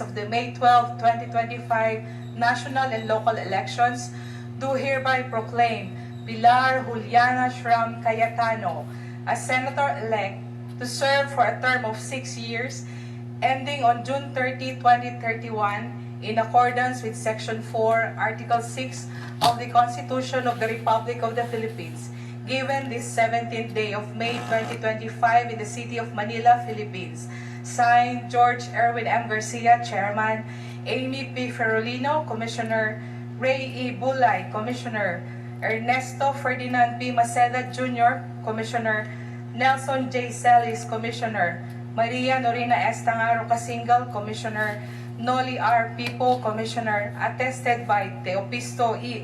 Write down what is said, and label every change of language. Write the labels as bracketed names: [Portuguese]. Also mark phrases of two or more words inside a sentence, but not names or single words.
[English] of the May 12, 2025 national and local elections, do hereby proclaim Pilar Juliana Shram Cayetano as Senator-elect to serve for a term of 6 years, ending on June 30, 2031, in accordance with Section 4, Article 6 of the Constitution of the Republic of the Philippines, given this 17th day of May 2025 in the city of Manila, Philippines. Signed, George Erwin M. Garcia, Chairman, Amy P. Ferolino, Commissioner, Ray E. Bulay, Commissioner, Ernesto Ferdinand P. Maceda Jr., Commissioner, Nelson J. Celis, Commissioner, Maria Norina Estangaro Casingal, Commissioner, Noli R. Pipo, Commissioner, attested by Teopisto E.